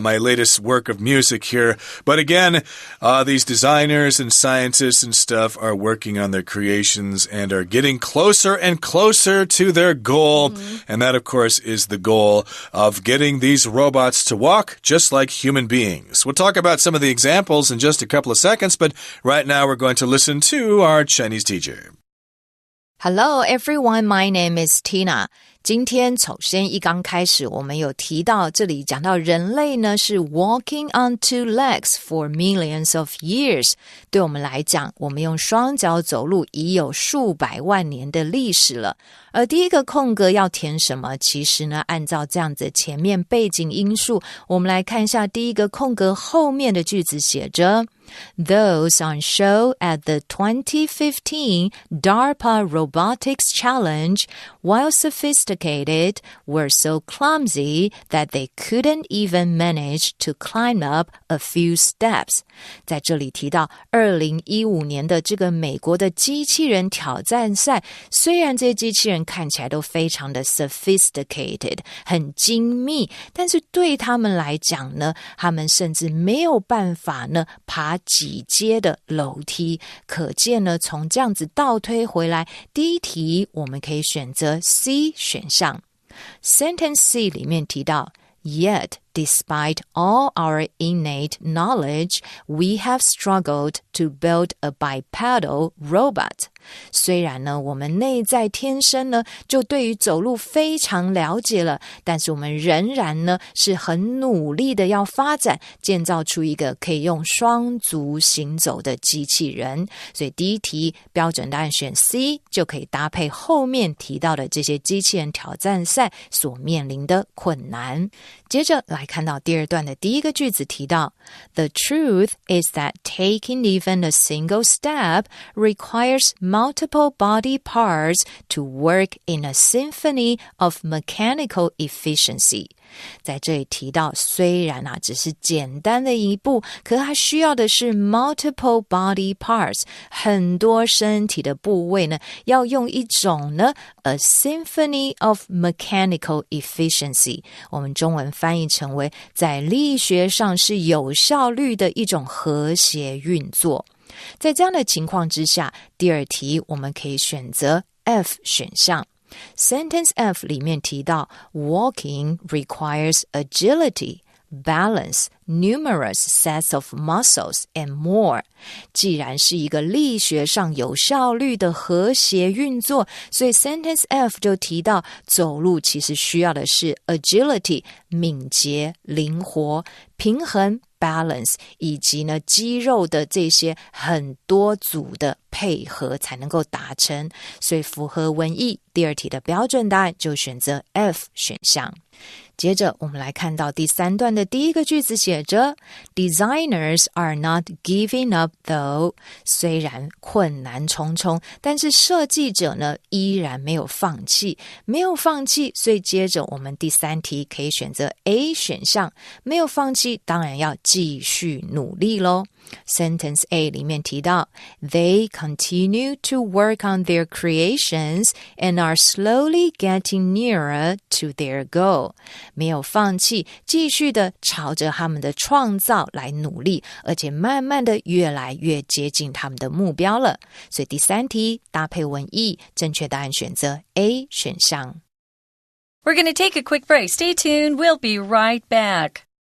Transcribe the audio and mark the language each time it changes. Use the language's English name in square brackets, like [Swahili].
[English] My latest work of music here. But again, these designers and scientists and stuff are working on their creations and are getting closer and closer to their goal. And that, of course, is the goal of getting these robots to walk just like human beings. We'll talk about some of the examples in just a couple of seconds, but right now we're going to listen to our Chinese teacher. Hello everyone, my name is Tina. [Chinese] 今天首先一刚开始我们有提到这里讲到人类呢是 [English] walking on two legs for millions of years. [Chinese] 对我们来讲，我们用双脚走路已有数百万年的历史了。而第一个空格要填什么？其实呢，按照这样子前面背景因素，我们来看一下第一个空格后面的句子写着 [English] Those on show at the 2015 DARPA Robotics Challenge, while sophisticated, were so clumsy that they couldn't even manage to climb up a few steps. [Chinese] 在这里提到2015年的这个美国的机器人挑战赛，虽然这些机器人看起来都非常的 sophisticated, 很精密，但是对他们来讲呢，他们甚至没有办法呢爬几阶的楼梯。可见呢，从这样子倒推回来，第一题我们可以选择 C 选项。 [English] Sentence C [Chinese] 里面提到 [English] Yet, despite all our innate knowledge, we have struggled to build a bipedal robot. [Chinese] 虽然呢，我们内在天生呢，就对于走路非常了解了，但是我们仍然呢，是很努力的要发展，建造出一个可以用双足行走的机器人。所以第一题标准答案选 C， 就可以搭配后面提到的这些机器人挑战赛所面临的困难。接着来看到第二段的第一个句子提到 [English] The truth is that taking even a single step requires multiple body parts to work in a symphony of mechanical efficiency. [Chinese] 在这里提到虽然只是简单的一步，可它需要的是 [English] multiple body parts， [Chinese] 很多身体的部位呢，要用一种呢 [English] a symphony of mechanical efficiency， [Chinese] 我们中文翻译成为在力学上是有效率的一种和谐运作。在这样的情况之下，第二题我们可以选择 F 选项。 [English] Sentence F [Chinese] 里面提到 [English] Walking requires agility. balance, numerous sets of muscles, and more. [Chinese] 既然是一个力学上有效率的和谐运作，所以 sentence F 就提到走路其实需要的是 agility, 敏捷、灵活、平衡balance 以及呢肌肉的这些很多组的配合才能够达成，所以符合文意。第二题的标准答案就选择 F 选项。接着我们来看到第三段的第一个句子写着 [English] Designers are not giving up though. [Chinese] 虽然困难重重，但是设计者呢依然没有放弃，所以接着我们第三题可以选择 A 选项，没有放弃当然要继续努力咯。 [English] Sentence A [Chinese] 里面提到 [English] They continue to work on their creations and are slowly getting nearer to their goal. [Chinese] 没有放弃，继续的朝着他们的创造来努力，而且慢慢的越来越接近他们的目标了。所以第三题搭配文意，正确答案选择 A 选项。 [English] We're going to take a quick break. Stay tuned. We'll be right back.